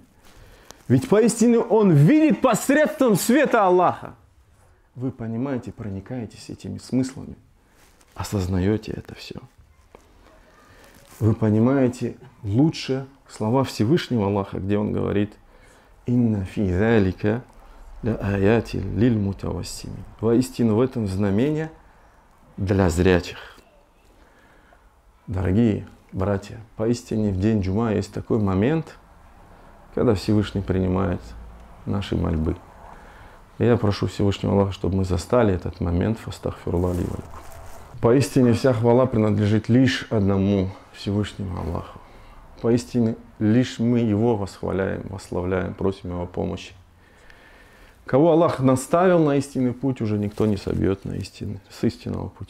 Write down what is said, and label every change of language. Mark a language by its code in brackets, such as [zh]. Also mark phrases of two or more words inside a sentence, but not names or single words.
[ru] Ведь поистине он видит посредством света Аллаха. Вы понимаете, проникаетесь этими смыслами, осознаете это все. Вы понимаете лучше слова Всевышнего Аллаха, где он говорит: [ar] «إن في ذلك لآيات للمتوسمين». [ru] Воистину в этом знамение для зрячих. Дорогие братья, поистине в день Джума есть такой момент, когда Всевышний принимает наши мольбы. И я прошу Всевышнего Аллаха, чтобы мы застали этот момент. [ar] فأستغفر الله لي ولكم. [ru] Поистине вся хвала принадлежит лишь одному Всевышнему Аллаху. Поистине лишь мы Его восхваляем, восславляем, просим Его помощи. Кого Аллах наставил на истинный путь, уже никто не собьет с истинного пути.